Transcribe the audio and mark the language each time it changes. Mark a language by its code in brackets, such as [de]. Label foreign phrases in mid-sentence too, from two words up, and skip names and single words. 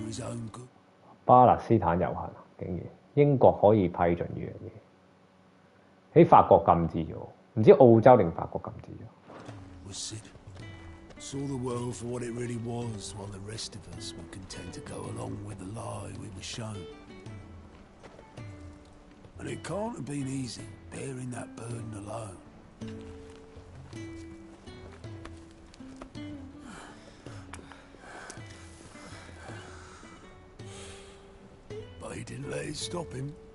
[yue] 巴勒斯坦遊行，竟然英國可以批准呢樣嘢。喺法國禁止咗，唔知澳洲定法國禁止咗。 [en] Was Sid saw the world for what it really was, while the rest of us were content to go along with the lie we were shown. And it can't have been easy bearing that burden alone. But he didn't let it stop him.